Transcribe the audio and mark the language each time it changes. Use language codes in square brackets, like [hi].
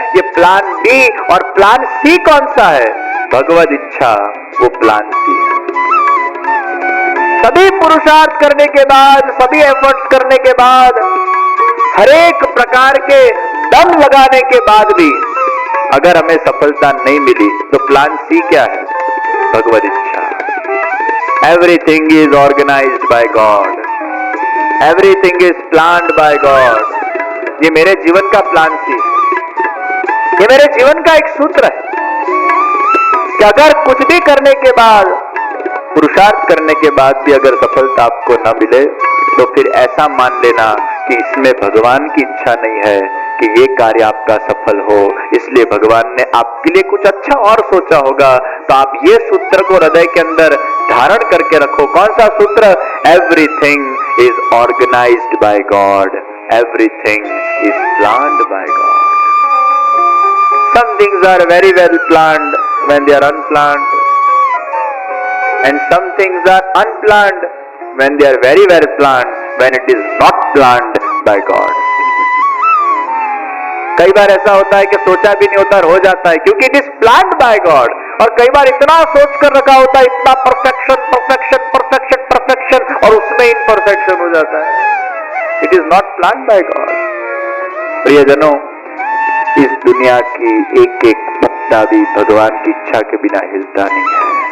[hi] ये plan B और plan C कौन सा है? भगवद इच्छा, वो प्लान सी है। सभी पुरुषार्थ करने के बाद, सभी एफर्ट्स करने के बाद, हरेक प्रकार के दम लगाने के बाद भी अगर हमें सफलता नहीं मिली तो प्लान सी क्या है? भगवद इच्छा। [en] Everything is organized by God. Everything is planned by God. [hi] ये मेरे जीवन का प्लान सी, ये मेरे जीवन का एक सूत्र है कि अगर कुछ भी करने के बाद, पुरुषार्थ करने के बाद भी अगर सफलता आपको न मिले तो फिर ऐसा मान लेना कि इसमें भगवान की इच्छा नहीं है कि ये कार्य आपका सफल हो, इसलिए भगवान ने आपके लिए कुछ अच्छा और सोचा होगा। तो आप ये सूत्र को हृदय के अंदर धारण करके रखो। कौन सा सूत्र? [en] Everything is organised by God, everything is planned by God. Some things are very well planned when they are unplanned, and some things are unplanned when they are very well planned, when it is not planned by God. [hi] कई बार ऐसा होता है कि सोचा भी नहीं होता और हो जाता है, क्योंकि [en] It is planned by God. [hi] और कई बार इतना सोच कर रखा होता है, इतना परफेक्शन परफेक्शन परफेक्शन परफेक्शन, और उसमें इनपरफेक्शन हो जाता है। [en] It is not planned by God. [hi] प्रियजनों, इस दुनिया की एक एक पत्ता भी भगवान की इच्छा के बिना हिलता नहीं है।